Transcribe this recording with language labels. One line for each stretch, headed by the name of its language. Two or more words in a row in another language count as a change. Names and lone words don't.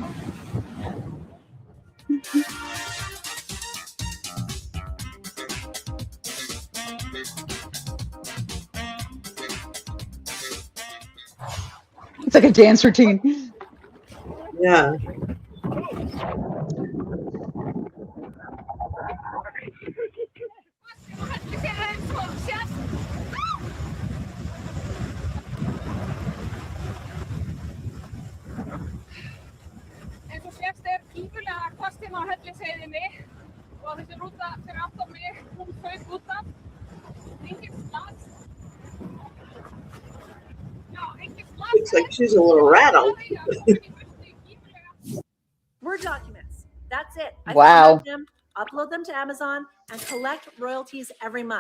English: It's like a dance routine. Yeah.
Icelandic: En svo sést er gífurlega kostin á Hellisheiðinni og þessi rúta fyrir aftan mig, hún fauk út af. Engin slags. Já, engin slags.
English: Looks like she's a little rattled. Word documents. That's it. I Wow. download them, upload them to Amazon, and collect royalties every month.